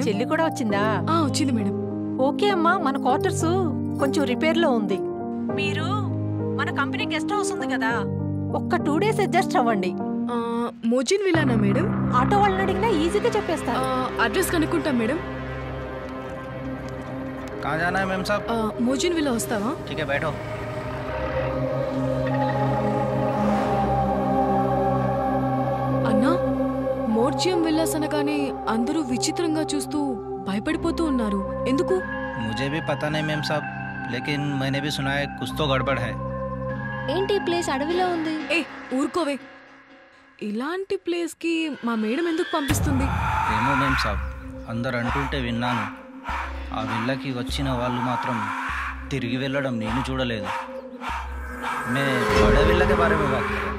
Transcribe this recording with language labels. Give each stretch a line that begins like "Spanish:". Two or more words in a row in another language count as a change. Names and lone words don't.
Telugu: చెల్లి కూడా వచ్చిందా? వచ్చింది మేడం. ఓకే అమ్మా, మన క్వార్టర్స్ కొంచెం రిపేర్లో ఉంది. మీరు మన కంపెనీ గెస్ట్ హౌస్ ఉంది కదా, ఒక్క 2 days అడ్జస్ట్ అవ్వండి. మోజిన్ విలానా మేడం? ఆటో వాళ్ళని అడిగినా ఈజీగా చెప్పేస్తారు. అడ్రస్ కనుక్కుంటాం మేడం.
Hindi: कहाँ जाना है मैम साहब?
Telugu: మోజిన్ విలా వస్తావా?
Hindi: ठीक है बैठो.
Telugu: అన్నా, మోర్జియం విల్లాస్ అనగానే అందరూ విచిత్రంగా చూస్తూ భయపడిపోతూ ఉన్నారు. ఎందుకు?
Hindi: मुझे भी पता नहीं मैम साहब, लेकिन मैंने भी सुना है कुछ तो गड़बड़ है.
Telugu: ఏంటి ఈ ప్లేస్ అడవిలో ఉంది? ఊరుకోవే. ఇలాంటి ప్లేస్ కి మా మేడం ఎందుకు పంపిస్తుంది? ఏమో మేం సాబ్, అందరు అంటుంటే విన్నాను. ఆ విల్లకి వచ్చిన వాళ్ళు మాత్రం తిరిగి వెళ్ళడం నేను చూడలేదు.
Hindi: मैं बड़े విల్లా के बारे में बात कर रहा हूं.